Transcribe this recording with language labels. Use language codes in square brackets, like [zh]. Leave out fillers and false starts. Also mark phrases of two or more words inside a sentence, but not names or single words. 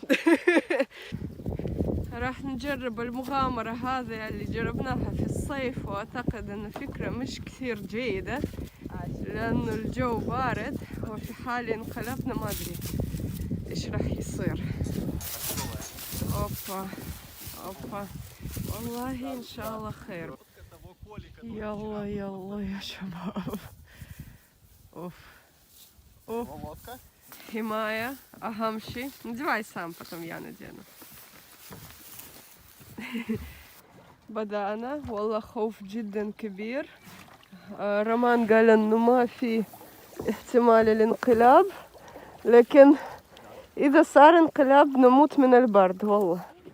[ar] راح نجرب المغامرة هذه اللي جربناها في الصيف، وأعتقد أن فكرة مش كثير جيدة لأنه الجو بارد، وفي حال انقلبنا ما أدري إيش راح يصير. أوبا أوبا، والله إن شاء الله خير. يلا يلا يا شباب. أوف أوف. حماية أهم شيء. [ru] نديвай сам, потом я надену. [ar] بدأنا. والله خوف جدا كبير. رمان قال انه ما في احتمال الانقلاب، لكن اذا صار انقلاب نموت من البرد والله.